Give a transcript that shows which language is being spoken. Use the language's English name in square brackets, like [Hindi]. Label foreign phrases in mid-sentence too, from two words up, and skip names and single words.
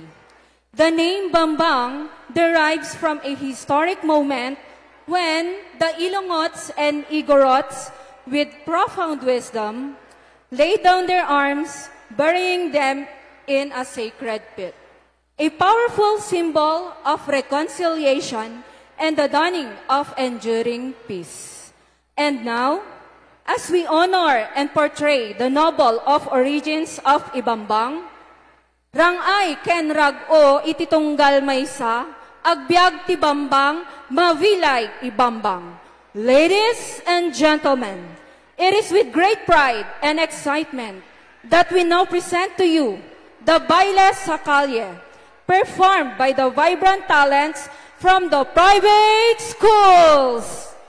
[English] The name Bambang derives from a historic moment when the Ilongots and Igorots, with profound wisdom, laid down their arms, burying them in a sacred pit. A powerful symbol of reconciliation and the dawning of enduring peace. And now, as we honor and portray the noble of origins of Ibambang, [Iloko] rangay ken rag-o iti tunggal maysa, agbyag ti Bambang, mavilay Ibambang. [English] Ladies and gentlemen, it is with great pride and excitement that we now present to you the Baile sa Kalye, performed by the vibrant talents from the private schools.